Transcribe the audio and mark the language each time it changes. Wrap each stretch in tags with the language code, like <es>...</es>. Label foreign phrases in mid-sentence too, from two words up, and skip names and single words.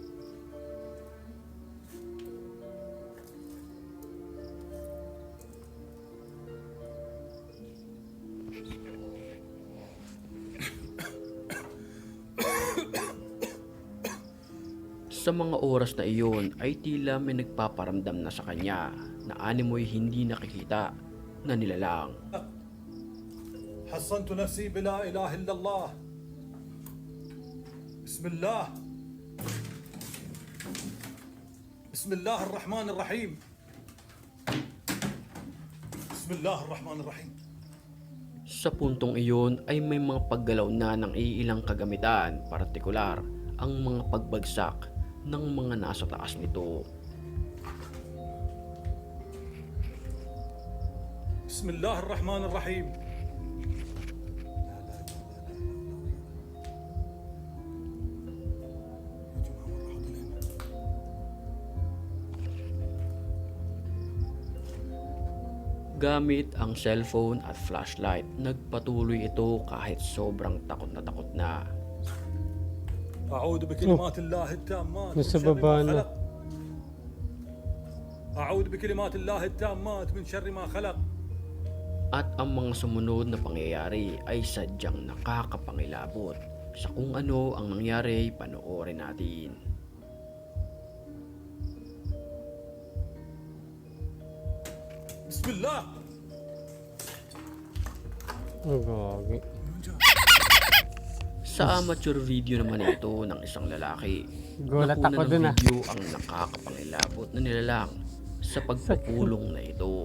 <tl>Sa mga oras na iyon ay tila may nagpaparamdam na sa kanya na animoy hindi nakikita na nilalang.</tl> <ar>حصنت نفسي بلا إله إلا الله بسم الله بسم الله الرحمن الرحيم بسم الله الرحمن الرحيم.</ar> <tl>Sa puntong iyon ay may mga paggalaw na ng iilang kagamitan, partikular ang mga pagbagsak ng mga nasa taas nito.</tl> <ar>بسم الله الرحمن الرحيم.</ar> <tl>Gamit ang cellphone at flashlight, nagpatuloy ito kahit sobrang takot na.</tl> <ar>أعوذ بكلمات الله التامات من</ar> <tl>nasa</tl> <ar>شر</ar> <tl>baba</tl> <ar>ما</ar> <tl>na.</tl> <ar>خلق. أعوذ بكلمات الله التامات من شر ما خلق.</ar> <tl>At ang mga sumunod na pangyayari ay sadyang nakakapangilabot. Sa kung ano ang nangyari, panoorin natin.</tl> <ar>بسم الله.</ar> <tl>Ang gagi. Sa</tl> <en>amateur video</en> <tl>naman ito ng isang lalaki, Gulat nakuha ako ng dun, ah. video ang nakakapangilabot na nilalang sa pagpupulong na ito.</tl>